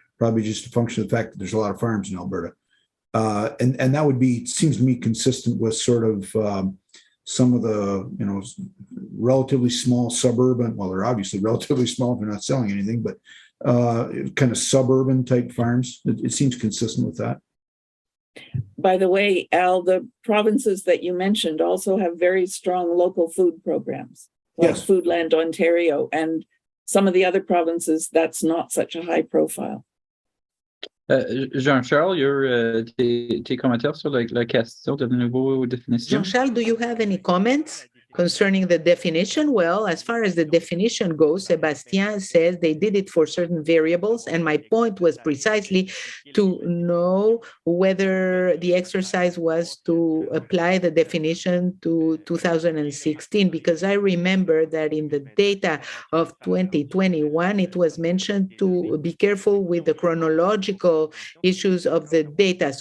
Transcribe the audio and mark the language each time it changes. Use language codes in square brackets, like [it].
[en] probably just a function of the fact that there's a lot of farms in Alberta. And that would be, seems to me, consistent with sort of some of the, relatively small suburban, well, they're obviously relatively small if they're not selling anything, but kind of suburban type farms. It seems consistent with that. By the way, Al, the provinces that you mentioned also have very strong local food programs, like Yes. Foodland Ontario, and some of the other provinces, that's not such a high profile. [fr] Jean-Charles, tes commentaires sur la question de nouveau définition? [en] Jean-Charles, do you have any comments concerning the definition? Well, as far as the definition goes, Sebastien says they did it for certain variables. And my point was precisely to know whether the exercise was to apply the definition to 2016, because I remember that in the data of 2021, it was mentioned to be careful with the chronological issues of the data.